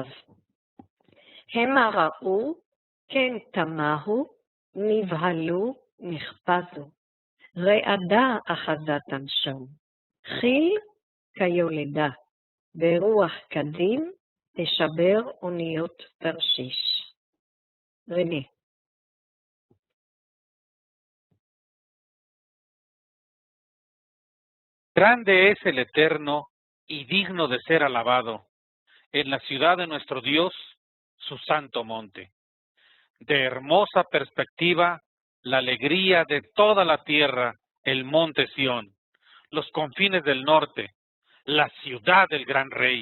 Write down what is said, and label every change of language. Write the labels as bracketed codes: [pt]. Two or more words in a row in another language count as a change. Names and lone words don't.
[he] המה ראו, כן תמהו, נבהלו, נחפזו. רעדה אחזתם שם, חיל כיולדה, ברוח קדים תשבר אוניות תרשיש. רנה. [es] Grande es el Eterno y digno de ser alabado en la ciudad de nuestro Dios, su santo monte. De hermosa perspectiva, la alegría de toda la tierra, el monte Sión, los confines del norte, la ciudad del gran rey.